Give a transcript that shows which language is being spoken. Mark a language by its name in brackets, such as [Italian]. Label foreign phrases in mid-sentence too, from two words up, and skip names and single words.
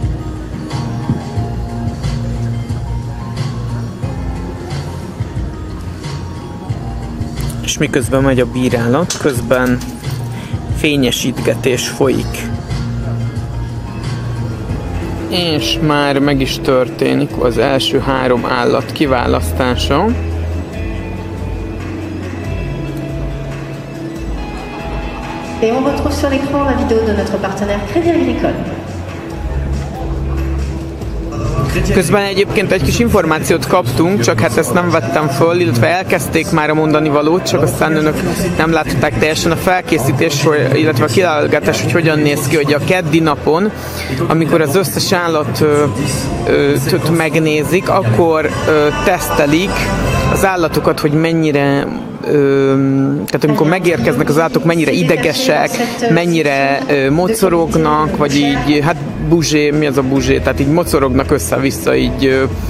[Hungarian] És miközben megy a bírálat, közben fényesítgetés folyik. És már meg is történik az első 3 állat kiválasztása. [French] Et on retrouve sur l'écran la vidéo de notre partenaire Crédit Agricole. [Hungarian] Közben egyébként egy kis információt kaptunk, csak hát ezt nem vettem föl, illetve elkezdték már a mondani valót, csak aztán önök nem látták teljesen a felkészítés, illetve a kiválogatás, hogy hogyan néz ki, hogy a keddi napon, amikor az összes állatot megnézik, akkor tesztelik az állatokat, hogy mennyire, tehát amikor megérkeznek az állatok, mennyire idegesek, mennyire mocorognak, vagy így, hát buzsé, mi az a buzsé, tehát így mocorognak össze-vissza, így